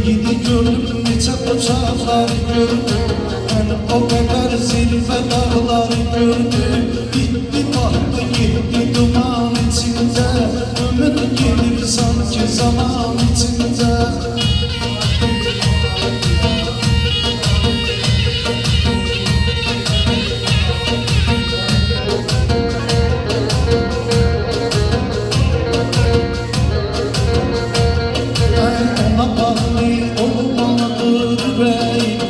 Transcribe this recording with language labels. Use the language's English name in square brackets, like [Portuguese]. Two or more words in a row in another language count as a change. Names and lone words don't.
[Azerbaijani] Seni gördüm, neçə uçaqları gördüm. Mən o qədər zirvə dağları gördüm. [Turkish] Bitti, battı, gitti duman içində. Ömür gelir sanki zaman içində. Ona bağlı olmalıdır yüreğim.